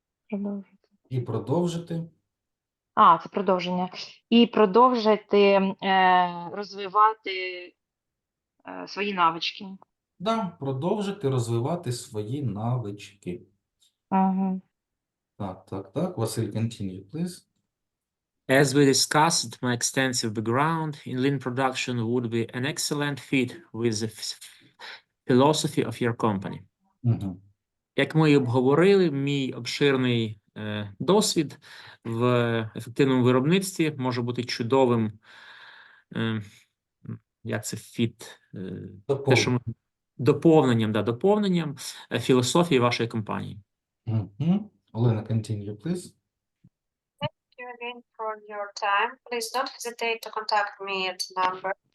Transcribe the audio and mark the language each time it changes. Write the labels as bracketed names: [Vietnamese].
[Ukrainian] Продовжити. І продовжити. Це продовження. І продовжити розвивати свої навички. Да, продовжити розвивати свої навички. Угу. Так. [English] Василь, continue, please. As we discussed, my extensive background in lean production would be an excellent fit with the philosophy of your company. [Ukrainian] Угу. Як ми і обговорили, мій обширний досвід в ефективному виробництві може бути чудовим, як це фіт, те, що ми доповненням філософії вашої компанії. Угу. [English] Олена, continue, please. Thank you again for your time. Please don't hesitate to contact me at number.